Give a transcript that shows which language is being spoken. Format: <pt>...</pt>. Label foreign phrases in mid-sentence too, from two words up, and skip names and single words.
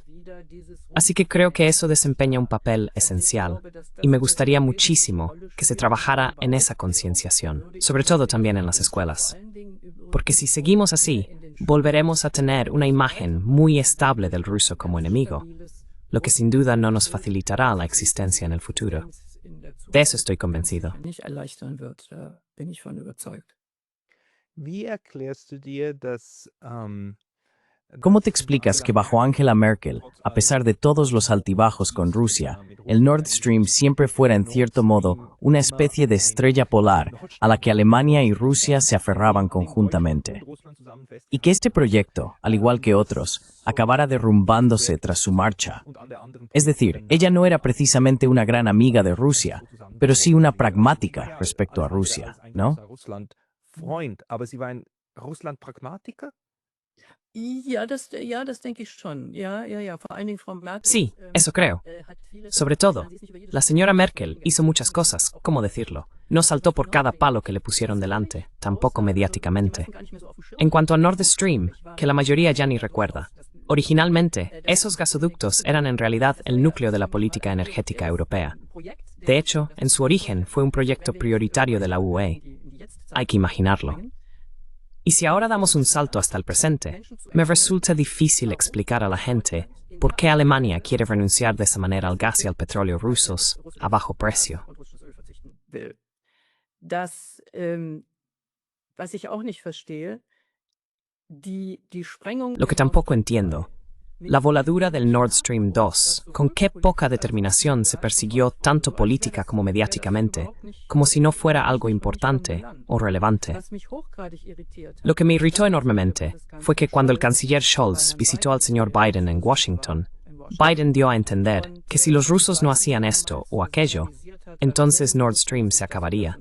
<es>Así que creo que eso desempeña un papel esencial y me gustaría muchísimo que se trabajara en esa concienciación, sobre todo también en las escuelas. Porque si seguimos así, volveremos a tener una imagen muy estable del ruso como enemigo, lo que sin duda no nos facilitará la existencia en el futuro. De eso estoy convencido.</es> <de>nicht erleichtern wird, da bin ich von überzeugt. Wie erklärst du dir, dass</de> <es>¿Cómo te explicas que bajo Angela Merkel, a pesar de todos los altibajos con Rusia, el Nord Stream siempre fuera en cierto modo una especie de estrella polar a la que Alemania y Rusia se aferraban conjuntamente? Y que este proyecto, al igual que otros, acabara derrumbándose tras su marcha. Es decir, ella no era precisamente una gran amiga de Rusia, pero sí una pragmática respecto a Rusia, ¿no?</es> <de>Russland Freund, aber sie war ein Russland-Pragmatiker? Ja, das denke ich schon. Ja, vor allen Dingen Frau Merkel.</de> <es>Sí, eso creo. Sobre todo, la señora Merkel hizo muchas cosas, ¿cómo decirlo? No saltó por cada palo que le pusieron delante, tampoco mediáticamente. En cuanto a Nord Stream, que la mayoría ya ni recuerda, originalmente, esos gasoductos eran en realidad el núcleo de la política energética europea. De hecho, en su origen fue un proyecto prioritario de la UE. Hay que imaginarlo. Y si ahora damos un salto hasta el presente, me resulta difícil explicar a la gente por qué Alemania quiere renunciar de esa manera al gas y al petróleo rusos a bajo precio.</es> <de>Das, was ich auch nicht verstehe, die Sprengung.</de> <es>Lo que tampoco entiendo, la voladura del Nord Stream 2, con qué poca determinación se persiguió tanto política como mediáticamente, como si no fuera algo importante o relevante. Lo que me irritó enormemente fue que cuando el canciller Scholz visitó al señor Biden en Washington, Biden dio a entender que si los rusos no hacían esto o aquello, entonces Nord Stream se acabaría.</es>